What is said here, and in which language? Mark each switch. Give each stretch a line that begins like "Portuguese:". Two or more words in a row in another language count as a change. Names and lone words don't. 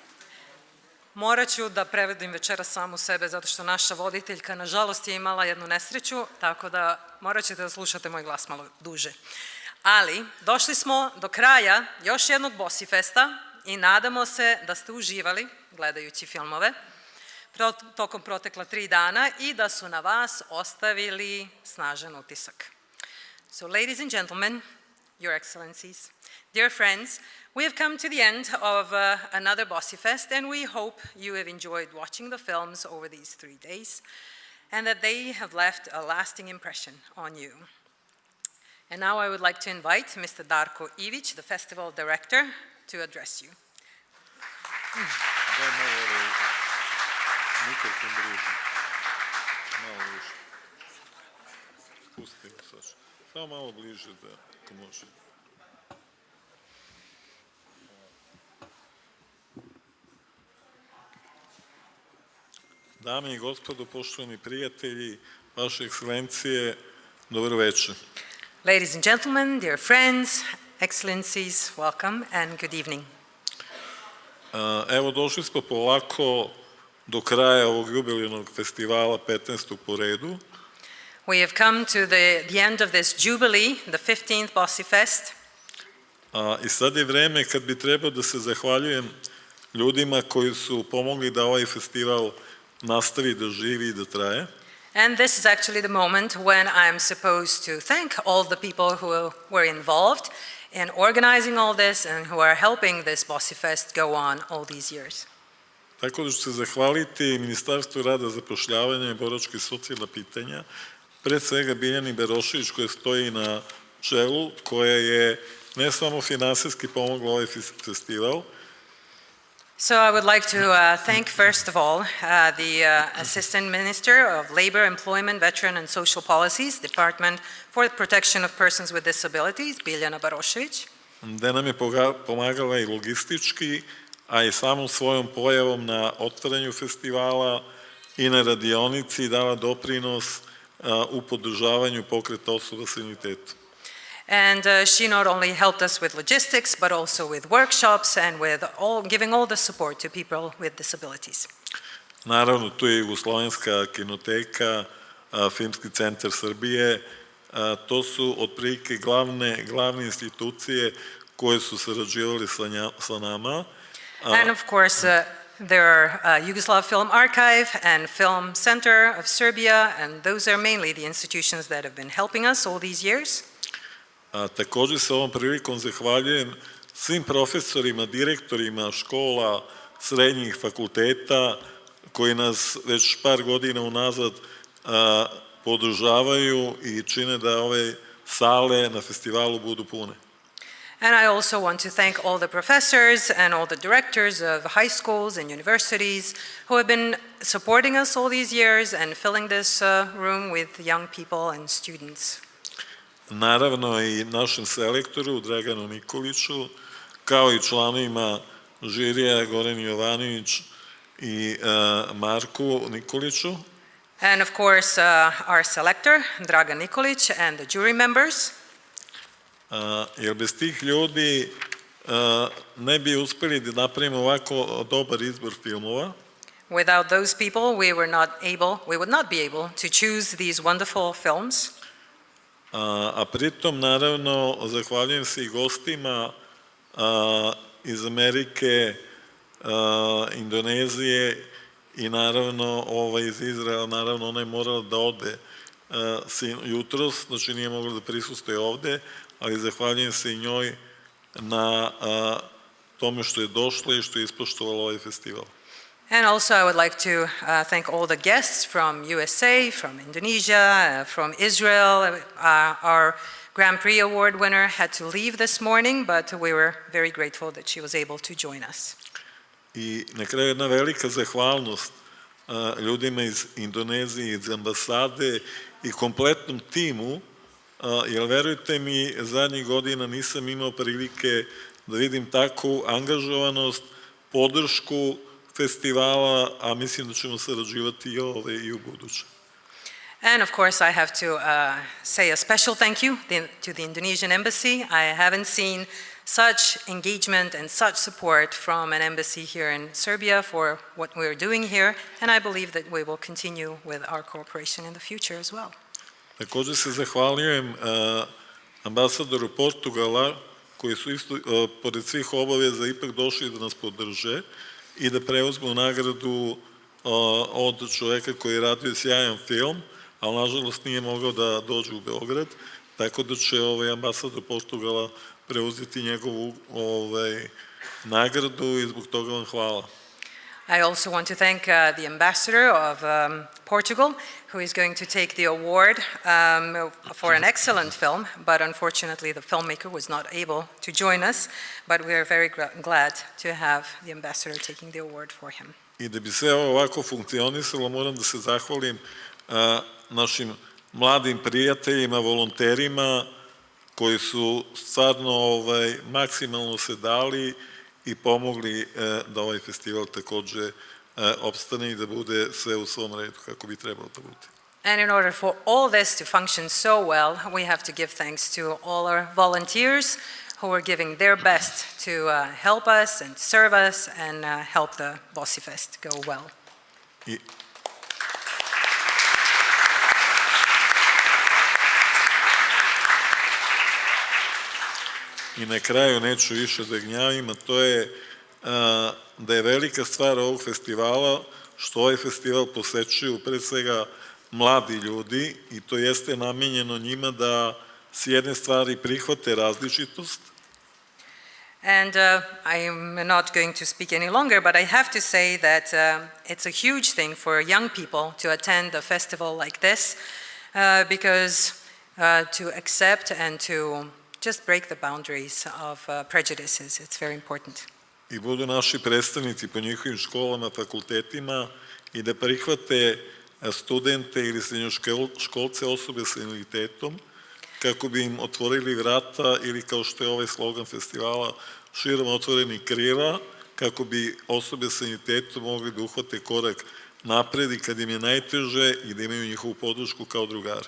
Serbian: morat ću da prevedim večeras samu sebe zato što naša voditeljka nažalost je imala jednu nesreću, tako da morat ćete da slušate moj glas malo duže. Ali došli smo do kraja još jednog Bosifesta i nadamo se da ste uživali gledajući filmove tokom protekla 3 dana i da su na vas ostavili snažan utisak.
English: So, ladies and gentlemen, your excellencies, dear friends, we have come to the end of another Bosifest, and we hope you have enjoyed watching the films over these 3 days and that they have left a lasting impression on you. And now I would like to invite Mr. Darko Ivić, the festival director, to address you.
Serbian: Samo malo bliže da, ako može. Dame i gospodo, poštovani prijatelji, vaše ekscelencije, dobro večer.
English: Ladies and gentlemen, dear friends, excellencies, welcome and good evening.
Serbian: Evo, došli smo polako do kraja ovog jubilejnog festivala, 15. po redu.
English: We have come to the end of this jubilee, the 15th Bosifest.
Serbian: I sad je vreme kad bi trebao da se zahvaljujem ljudima koji su pomogli da ovaj festival nastavi da živi i da traje.
English: And this is actually the moment when I am supposed to thank all the people who were involved in organizing all this and who are helping this Bosifest go on all these years.
Serbian: Tako da ću se zahvaliti Ministarstvu rada, zapošljavanja i boračkih socijalna pitanja, pre svega Biljani Berošević koja stoji na čelu, koja je ne samo finansijski pomogla ovaj festival.
English: So I would like to thank first of all the Assistant Minister of Labor, Employment, Veteran and Social Policies, Department for the Protection of Persons with Disabilities, Biljana Berošević.
Serbian: Da nam je pomagala i logistički, a i samom svojom pojavom na otvaranju festivala i na radionici dala doprinos u podržavanju pokreta osoba s invaliditetom.
English: And she not only helped us with logistics, but also with workshops and with giving all the support to people with disabilities.
Serbian: Naravno, tu je Jugoslovenska kinoteka, Filmski centar Srbije, to su otprilike glavne institucije koje su sarađivali sa nama.
English: And of course, there are Yugoslav Film Archive and Film Center of Serbia, and those are mainly the institutions that have been helping us all these years.
Serbian: Takođe se ovom prilikom zahvaljujem svim profesorima, direktorima škola, srednjih fakulteta koji nas već par godina unazad podržavaju i čine da ove sale na festivalu budu pune.
English: And I also want to thank all the professors and all the directors of high schools and universities who have been supporting us all these years and filling this room with young people and students.
Serbian: Naravno i našem selektoru Draganu Nikoliću, kao i članovima žirija Gorani Jovanović i Marku Nikoliću.
English: And of course, our selector, Dragan Nikolić, and the jury members.
Serbian: Jer bez tih ljudi ne bi uspeli da napravimo ovako dobar izbor filmova.
English: Without those people, we would not be able to choose these wonderful films.
Serbian: A pritom, naravno, zahvaljujem se i gostima iz Amerike, Indonezije i naravno iz Izraela. Naravno, ona je morala da ode jutros, znači nije mogla da prisustuje ovde, ali zahvaljujem se i njoj na tome što je došla i što je ispoštovala ovaj festival.
English: And also I would like to thank all the guests from USA, from Indonesia, from Israel. Our Grand Prix Award winner had to leave this morning, but we were very grateful that she was able to join us.
Serbian: I na kraju jedna velika zahvalnost ljudima iz Indonezije, iz ambasade i kompletnom timu, jer verujte mi, zadnjih godina nisam imao prilike da vidim takvu angažovanost, podršku festivala, a mislim da ćemo sarađivati i u buduće.
English: And of course I have to say a special thank you to the Indonesian embassy. I haven't seen such engagement and such support from an embassy here in Serbia for what we're doing here, and I believe that we will continue with our cooperation in the future as well.
Serbian: Takođe se zahvaljujem ambasadoru Portugala, koji su isto, pored svih obaveza, ipak došli da nas podrže i da preuzmu nagradu od čoveka koji je radio sjajan film, ali nažalost nije mogao da dođe u Beograd, tako da će ambasador Portugala preuzeti njegovu nagradu i zbog toga vam hvala.
English: I also want to thank the ambassador of Portugal, who is going to take the award for an excellent film, but unfortunately the filmmaker was not able to join us, but we are very glad to have the ambassador taking the award for him.
Serbian: I da bi sve ovo ovako funkcionisalo, moram da se zahvalim našim mladim prijateljima, volonterima, koji su stvarno maksimalno se dali i pomogli da ovaj festival takođe opstane i da bude sve u svom redu kako bi trebalo da bude.
English: And in order for all this to function so well, we have to give thanks to all our volunteers who are giving their best to help us and serve us and help the Bosifest go well.
Serbian: I na kraju neću više da gnjavim, a to je da je velika stvar ovog festivala što ovaj festival posećuju pre svega mladi ljudi i to jeste namenjeno njima da s jedne stvari prihvate različitost.
English: And I'm not going to speak any longer, but I have to say that it's a huge thing for young people to attend a festival like this because to accept and to just break the boundaries of prejudices. It's very important.
Serbian: I budu naši predstavnici po njihovim školama, fakultetima i da prihvate studente ili srednjoškolce, osobe sa invaliditetom, kako bi im otvorili vrata ili kao što je ovaj slogan festivala širom otvoreni krila, kako bi osobe sa invaliditetom mogli da uhvate korak napred i kad im je najteže i da imaju njihovu podršku kao drugare.